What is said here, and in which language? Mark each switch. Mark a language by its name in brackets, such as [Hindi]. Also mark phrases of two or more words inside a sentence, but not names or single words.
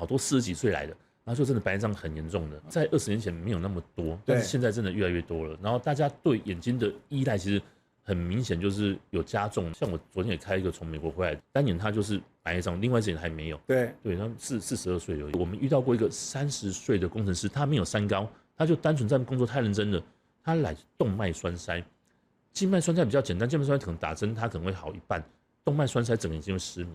[Chinese] 好多40幾歲來的，然後就真的白內障很嚴重的，在20年前沒有那麼多，但是現在真的越來越多了。然後大家對眼睛的依賴其實很明顯就是有加重，像我昨天也開一個從美國回來，單眼他就是白內障，另外一隻眼還沒有。对，他42歲而已。我們遇到過一個30歲的工程師，他沒有三高，他就單純在工作太認真了，他來動脈栓塞，靜脈栓塞比較簡單，靜脈栓塞可能打針他可能會好一半，動脈栓塞整個眼睛會失明。